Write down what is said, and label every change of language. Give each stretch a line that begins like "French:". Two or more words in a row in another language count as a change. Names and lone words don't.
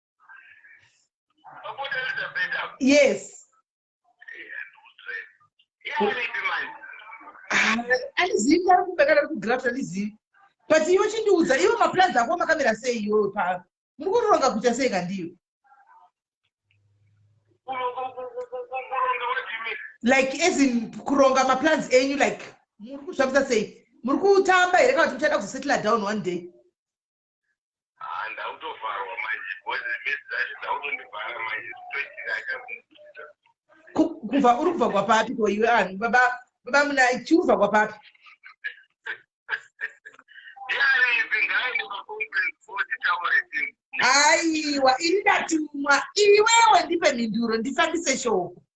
English: Yes.
Shona: Alizivi ari kumbekana kugraft alizivi. But iwe chindiudza iwe maplans ako makamira sei iwe pa. Muri kuronga kuita sei kandiyo?
English: Like as in
Shona: kuronga maplans enyu like muri kuzvavisa sei? Muri kutamba here kana kuti muchada
English: kusettle down one day?
Shona: Kubva uri kubva kwapapi ko iwe anhu baba muna chiubva kwapapi? Aiwa ini ndatumwa iwewe ndipe mhinduro ndifambise shoko.